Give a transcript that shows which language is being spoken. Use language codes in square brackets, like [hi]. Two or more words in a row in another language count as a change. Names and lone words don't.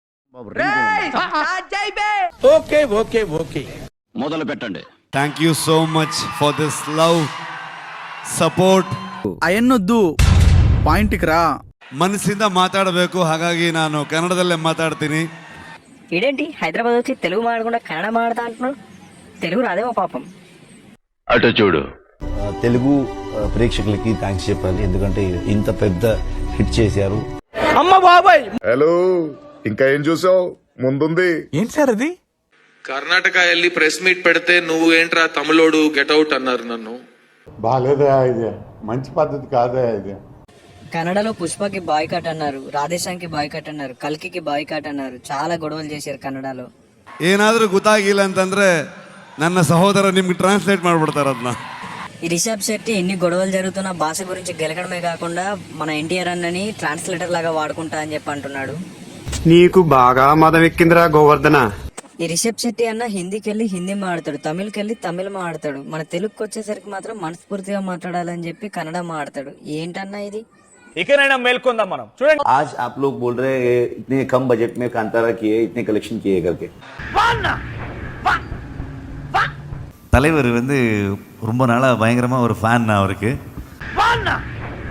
[en] okay okay okay [te] మొదలు పెట్టండి. [en] thank you so much for this love support. [kn] ಅಯ್ಯನ್ನೊದ್ದು ಪಾಯಿಂಟ್ಗೆ ರಾ. ಮನಸ್ಸಿಂದ ಮಾತಾಡಬೇಕು, ಹಾಗಾಗಿ ನಾನು ಕನ್ನಡದಲ್ಲೇ ಮಾತಾಡ್ತೀನಿ. [te] ఇదేంటి హైదరాబాద్ వచ్చి తెలుగు మాడకుండా కన్నడ మాడతా అంటున్నాడు? తెలుగు రాదేమో పాపం. అటు చూడు. తెలుగు ప్రేక్షకులకి థ్యాంక్స్ చెప్పాలి, ఎందుకంటే ఇంత పెద్ద హిట్ చేశారు. అమ్మ బాబాయ్. హలో, ఇంకా ఏం చూసావు? ముందుంది. ఏంటి సార్ అది? కర్ణాటక వెళ్ళి [en] press meet [te] పెడితే నువ్వు ఏంట్రా తమిళోడు గెట్అవుట్ అన్నారు నన్ను. బాలేదా ఇది? మంచి పద్ధతి కాదా ఇది? కన్నడలో పుష్పకి బాయ్కాట్ అన్నారు, రాధేశాంకి బాయ్కాట్ అన్నారు, కల్కికి బాయ్కాట్ అన్నారు. చాలా గొడవలు చేశారు కన్నడలో. [kn] ಏನಾದರೂ ಗೊತ್ತಾಗಿಲ್ಲ ಅಂತಂದ್ರೆ ನನ್ನ ಸಹೋದರ ನಿಮ್ಗೆ ಟ್ರಾನ್ಸ್ಲೇಟ್ ಮಾಡ್ಬಿಡ್ತಾರೆ ಅದನ್ನ. [te] ఈ రిషబ్ శెట్టి ఎన్ని గొడవలు జరుగుతున్నా భాష గురించి గెలకడమే కాకుండా మన ఎన్టీఆర్ అన్నని ట్రాన్స్లేటర్ లాగా వాడుకుంటా అని చెప్పి అంటున్నాడు. నీకు బాగా మదం ఎక్కిందిరా గోవర్ధన. ఈ రిషబ్ శెట్టి అన్న హిందీకి వెళ్ళి హిందీ మాడతాడు, తమిళ్కి వెళ్ళి తమిళ్ మాడతాడు. మన తెలుగుకి వచ్చేసరికి మాత్రం మనస్ఫూర్తిగా మాట్లాడాలని చెప్పి కన్నడ మాడతాడు. ఏంటన్నా ఇది? ఇకనైనా మేల్కొందాం మనం. చూడండి, [hi] आज आप लोग बोल रहे हैं इतने कम बजट में कांतारा किए, इतने कलेक्शन किए करके. [ta] தலைவர் வந்து ரொம்ப நாளாக பயங்கரமாக ஒரு ஃபேன் அவருக்கு.